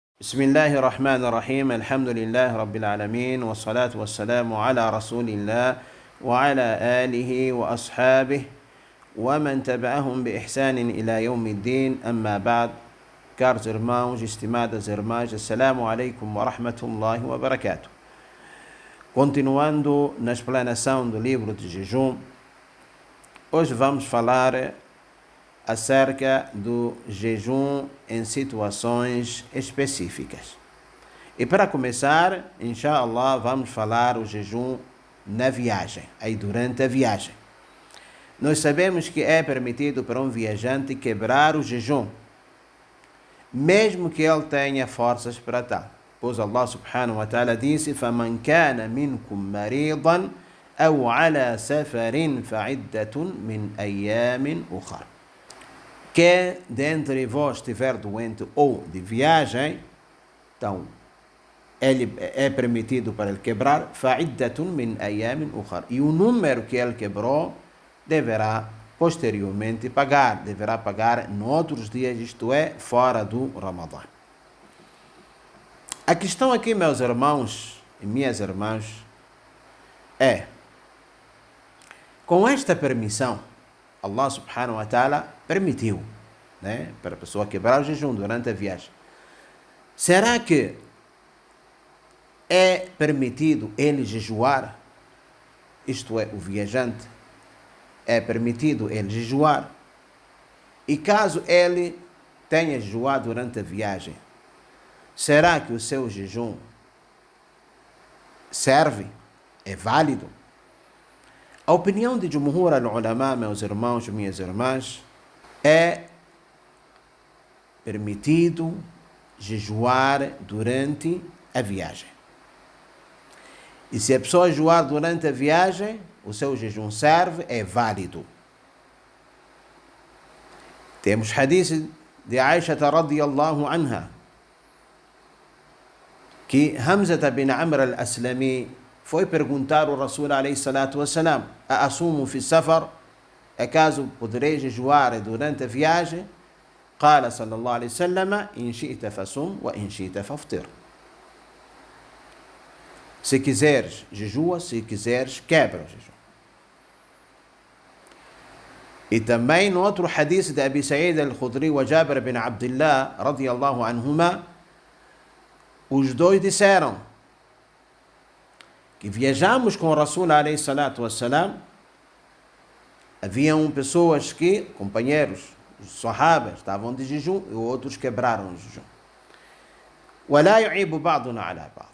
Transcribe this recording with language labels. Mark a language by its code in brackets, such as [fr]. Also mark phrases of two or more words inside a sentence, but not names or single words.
[ar] بسم الله الرحمن الرحيم الحمد لله رب العالمين والصلاة والسلام على رسول الله وعلى آله وأصحابه ومن تبعهم بإحسان إلى يوم الدين أما بعد. [pt] Caros irmãos, estimadas irmãs, [ar] السلام عليكم ورحمة الله وبركاته. [pt] Continuando na explanação do livro de jejum, hoje vamos falar acerca do jejum em situações específicas. E para começar, inshallah, vamos falar o jejum na viagem, aí durante a viagem. Nós sabemos que é permitido para um viajante quebrar o jejum, mesmo que ele tenha forças para tal. Pois [ar] الله سبحانه وتعالى [pt] disse: [ar] فَمَنْ كَانَ مِنْكُمْ مَرِيضًا أَوْ عَلَى سَفَرٍ فَعِدَّةٌ مِنْ أَيَّامٍ أُخَرَ. [pt] Quem dentre vós estiver doente ou de viagem, então ele é permitido para ele quebrar [ar] فَعِدَّةٌ مِنْ أَيَّامٍ أُخَرَ. [pt] E o número que ele quebrou deverá posteriormente deverá pagar em outros dias, isto é, fora do Ramadã. A questão aqui, meus irmãos e minhas irmãs, é, com esta permissão, [ar] الله سبحانه وتعالى [pt] permitiu, né, para a pessoa quebrar o jejum durante a viagem. Será que é permitido ele jejuar? Isto é, o viajante é permitido ele jejuar? E caso ele tenha jejuado durante a viagem, será que o seu jejum serve? É válido? A opinião de [ar] جمهور العلماء, [pt] meus irmãos e minhas irmãs, é permitido jejuar durante a viagem. E se a pessoa jejuar durante a viagem, o seu jejum serve, é válido. Temos hadith de Aisha [ar] رضي الله عنها, [pt] que Hamza bin Amr al-Aslami foi perguntar ao [ar] رسول عليه الصلاة والسلام أأصوم في السفر? [pt] Acaso poderei jejuar durante a viagem? [ar] قال صلى الله عليه وسلم: إن شئت فصم وإن شئت فأفطر. [pt] Se quiseres, jejua; se quiseres, quebra o jejum. E também no outro hadith de Abi Sa'id al-Khudri e Jabir bin Abdullah [ar] رضي الله عنهما, [pt] os dois disseram que viajamos com o [ar] رسول عليه الصلاة والسلام. [pt] Haviam pessoas que, companheiros, os sahabas, estavam de jejum e outros quebraram o jejum. [ar] وَلَا يُعِيبُ بَعْضُنَا عَلَى بَعْضٍ.